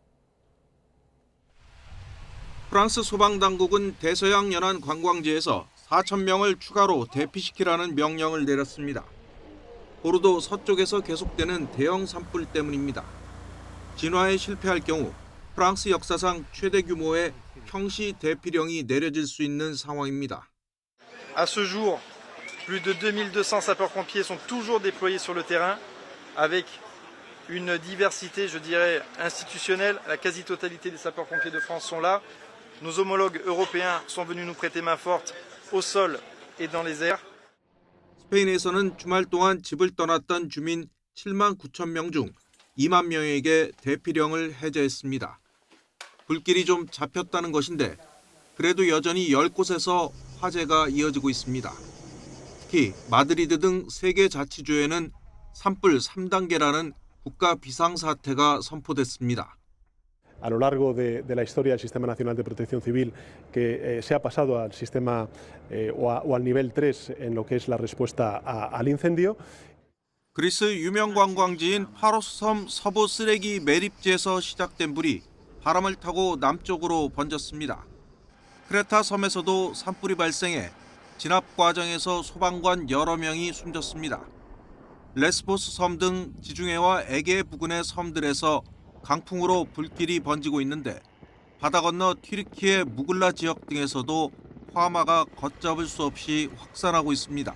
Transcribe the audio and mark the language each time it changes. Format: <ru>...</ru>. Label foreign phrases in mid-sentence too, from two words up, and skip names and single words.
<ko>프랑스 소방당국은 대서양 연안 관광지에서 4,000명을 추가로 대피시키라는 명령을 내렸습니다. 보르도 서쪽에서 계속되는 대형 산불 때문입니다. 진화에 실패할 경우 프랑스 역사상 최대 규모의 평시 대피령이 내려질 수 있는 상황입니다.</ko> <fr>À ce jour, plus de 2200 sapeurs-pompiers sont toujours déployés sur le terrain avec une diversité, je dirais, institutionnelle. La quasi-totalité des sapeurs-pompiers de France sont là. Nos homologues européens sont venus nous prêter main forte au sol et dans les airs.</fr> <ko>스페인에서는 주말 동안 집을 떠났던 주민 7만 9천 명 중 2만 명에게 대피령을 해제했습니다. 불길이 좀 잡혔다는 것인데 그래도 여전히 10곳에서 화재가 이어지고 있습니다. 특히 마드리드 등 3개 자치주에는 산불 3단계라는 국가 비상사태가 선포됐습니다.</ko> <es>A lo largo de la historia del Sistema Nacional de Protección Civil, que se ha pasado al sistema o al nivel 3 en lo que es la respuesta al incendio.</es> <ko>그리스 유명 관광지인 파로스 섬 서부 쓰레기 매립지에서 시작된 불이 바람을 타고 남쪽으로 번졌습니다. 크레타 섬에서도 산불이 발생해 진압 과정에서 소방관 여러 명이 숨졌습니다. 레스보스 섬 등 지중해와 에게 부근의 섬들에서 강풍으로 불길이 번지고 있는데 바다 건너 튀르키예 무글라 지역 등에서도 화마가 걷잡을 수 없이 확산하고 있습니다.</ko>